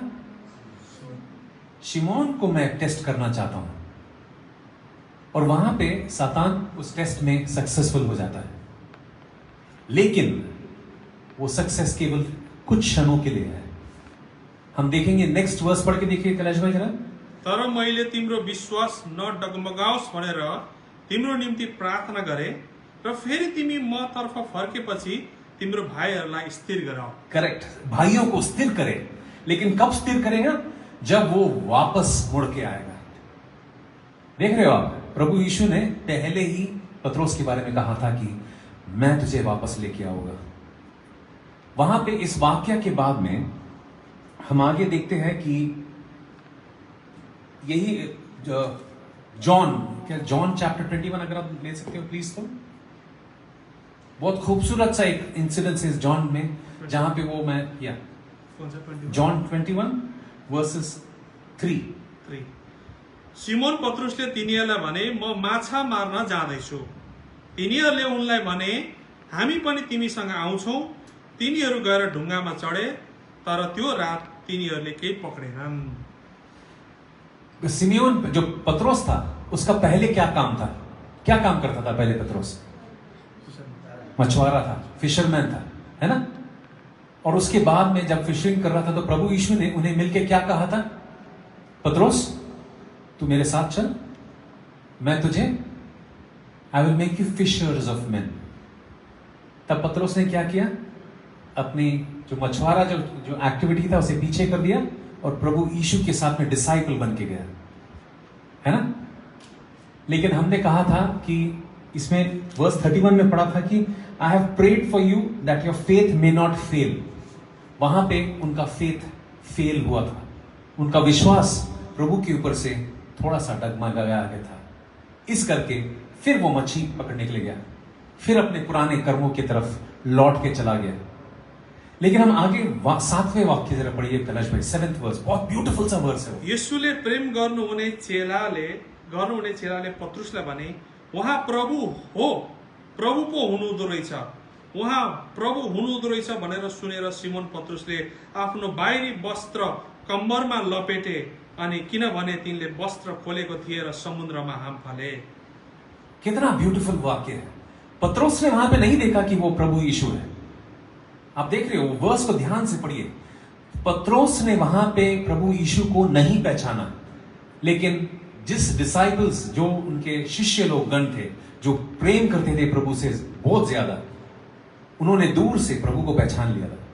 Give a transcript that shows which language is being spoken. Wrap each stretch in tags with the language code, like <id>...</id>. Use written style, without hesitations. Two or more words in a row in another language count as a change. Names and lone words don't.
<hi>शिमोन को मैं टेस्ट करना चाहता हूं। और वहां पे सातान उस टेस्ट में सक्सेसफुल हो जाता है, लेकिन वो सक्सेस केवल कुछ क्षणों के लिए है। हम देखेंगे,</hi> <en>next verse</en> <hi>पढ़ के देखिए कैलाश भाई जरा।</hi> <ne>तर मैले तिम्रो विश्वास नडगमगाओस् भनेर तिम्रो निम्ति प्रार्थना गरे र फेरि तिमी म तर्फ फर्केपछि तिम्रो भाइहरूलाई स्थिर गराऊ।</ne> <hi>करेक्ट, भाइयों को स्थिर करे, लेकिन कब स्थिर करेगा? जब वो वापस मुड़ के आएगा। देख रहे हो आप, प्रभु यीशु ने पहले ही पतरोस के बारे में कहा था कि मैं तुझे वापस लेके आऊंगा। वहां पे इस वाक्य के बाद में हम आगे देखते हैं कि यही जॉन चैप्टर 21 अगर आप ले सकते हो प्लीज। तो बहुत खूबसूरत सा एक इंसिडेंस है जॉन में, जहां पे वो मैं या जॉन 21 वर्सेस 3।</hi> <ne>सिमोन पत्रुसले तिनीहरूलाई भने म माछा मार्न जाँदैछु। तिनीहरूले उनलाई भने हामी पनि तिमीसँग आउँछौं। तिनीहरू गएर ढुङ्गामा चढे, तर त्यो रात तिनीहरूले केही पक्रेनन्।</ne> <hi>सिमियोन जो पत्रोस था, उसका पहले क्या काम था? क्या काम करता था पहले पत्रोस? मछुआरा था, फिशरमैन था, है ना? और उसके बाद में जब फिशिंग कर रहा था तो प्रभु यीशु ने उन्हें मिलके क्या कहा था? पत्रोस तू मेरे साथ चल, मैं तुझे</hi> <en>I will make you fishers of men.</en> <hi>तब पत्रोस ने क्या किया? अपनी जो मछुआरा जो एक्टिविटी था उसे पीछे कर दिया और प्रभु यीशु के साथ में डिसाइपल बन के गया, है ना? लेकिन हमने कहा था कि इसमें वर्स 31 में पढ़ा था कि</hi> <en>I have prayed for you that your faith may not fail.</en> <hi>वहां पे उनका</hi> <en>faith fail</en> <hi>हुआ था, उनका विश्वास प्रभु के ऊपर से थोड़ा सा डगमगाया गया था। इस करके फिर वो मच्छी पकड़ने के लिए गया, फिर अपने पुराने कर्मों की तरफ लौट के चला गया। लेकिन हम आगे 7वें वाक्य जरा पढ़िए कैलाश भाई,</hi> <en>7th verse,</en> <hi>बहुत ब्यूटीफुल सा वर्स है।</hi> <ne>येशूले प्रेम गर्नुहुने चेलाले पत्रुसलाई भने उहाँ प्रभु हो, प्रभु पो हुनुहुँदो रहेछ, उहाँ प्रभु हुनुहुँदो रहेछ भनेर सुनेर सिमोन पत्रुसले आफ्नो बाहिरी वस्त्र कम्मरमा लपेटे, अनि किनभने तिनले वस्त्र खोलेको थिए र समुद्रमा हाम फाले।</ne> <hi>कितना ब्यूटीफुल वाक्य है। पत्रोस ने वहां पे नहीं देखा कि वो प्रभु यीशु है। आप देख रहे हो, वर्स को ध्यान से पढ़िए। पत्रोस ने वहां पे प्रभु यीशु को नहीं पहचाना, लेकिन जिस डिसाइपल्स, जो उनके शिष्य लोग गण थे, जो प्रेम करते थे प्रभु से बहुत ज्यादा, उन्होंने दूर से प्रभु को पहचान लिया था।</hi>